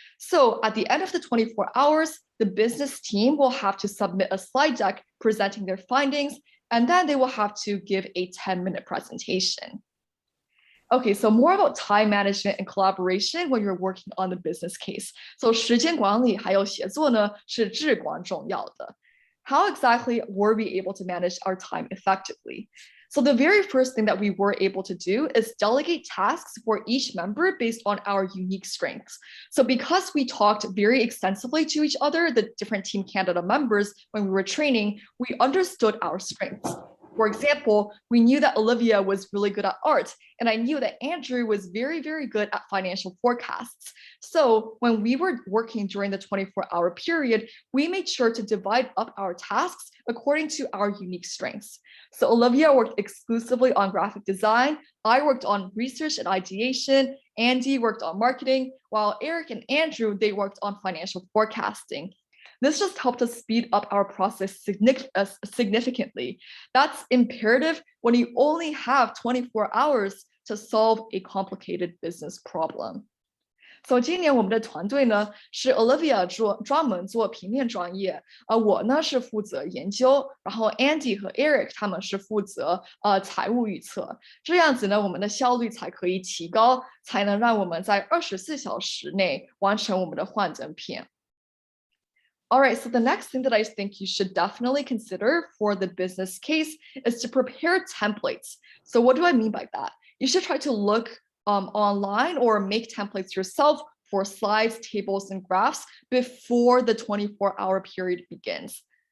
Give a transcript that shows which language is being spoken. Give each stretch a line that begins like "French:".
English: So at the end of the 24 hours, the business team will have to submit a slide deck presenting their findings, and then they will have to give a 10-minute presentation. Okay, so more about time management and collaboration when you're working on the business case.
Chinese: So 时间管理还有协作呢是至关重要的。
English: How exactly were we able to manage our time effectively? So the very first thing that we were able to do is delegate tasks for each member based on our unique strengths. So because we talked very extensively to each other, the different Team Canada members, when we were training, we understood our strengths. For example, we knew that Olivia was really good at art, and I knew that Andrew was very, very good at financial forecasts. So when we were working during the 24-hour period, we made sure to divide up our tasks according to our unique strengths. So Olivia worked exclusively on graphic design, I worked on research and ideation, Andy worked on marketing, while Eric and Andrew, they worked on financial forecasting. This just helped us speed up our process significantly. That's imperative when you only have 24 hours to solve a complicated business problem.
Chinese: So 今年我们的团队呢是 Olivia 专门做平面专业，我呢是负责研究，然后 Andy 和 Eric 他们是负责财务预测，这样子呢我们的效率才可以提高，才能让我们在24小时内完成我们的幻灯片。
English: All right, so the next thing that I think you should definitely consider for the business case is to prepare templates. So what do I mean by that? You should try to look online or make templates yourself for slides, tables, and graphs before the 24-hour period begins.